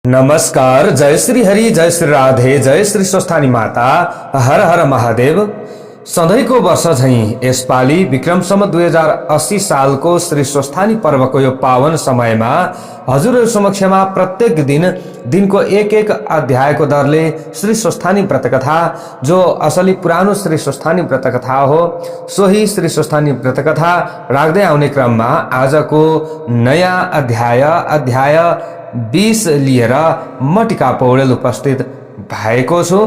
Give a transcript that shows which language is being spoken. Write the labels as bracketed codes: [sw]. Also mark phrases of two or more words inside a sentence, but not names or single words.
[ne] नमस्कार। जय श्री हरि, जय श्री राधे, जय श्री स्वस्थानी माता, हर हर महादेव। सधैँको वर्ष झैं यसपालि विक्रम सम्वत 2080 सालको श्री स्वस्थानी पर्वको यो पावन समयमा हजुरहरु समक्षमा प्रत्येक दिनको एक एक अध्यायको दरले श्री स्वस्थानी व्रतकथा, जो असली पुरानो श्री स्वस्थानी व्रतकथा हो, सोही श्री स्वस्थानी व्रतकथा राख्दै आउने क्रममा आजको नयाँ अध्याय 20 लिएर म टिका पौडेल उपस्थित भएको छु।